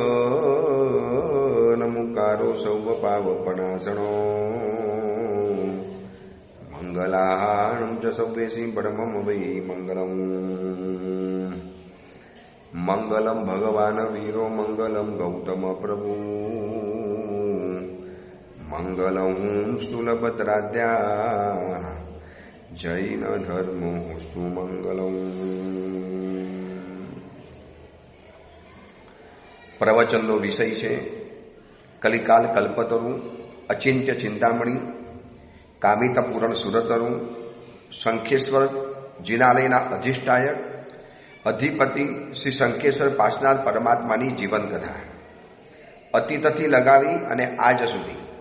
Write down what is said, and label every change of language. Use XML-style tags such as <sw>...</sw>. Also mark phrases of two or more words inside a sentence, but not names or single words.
<pra>नमुकारो सौवपावपणासणो मंगलाहारणं च सव्येसी परमं वै मंगलम् मंगलम भगवान वीरो मंगलम गौतम प्रभु मंगलम स्थूलभद्राद्या जैन धर्मोस्तु मंगलम।</pra> <gu>प्रवचनનો વિષય છે કલિકાલ કલ્પતરુ, અચિંત્ય ચિંતામણી, કામિતપૂરણ સુરતરુ, શંખેશ્વર જિનાલયના અધિષ્ઠાયક અધિપતિ શ્રી શંખેશ્વર પાસનાર પરમાત્માની જીવન કથા અતીતથી લગાવી અને આજ સુધી</gu>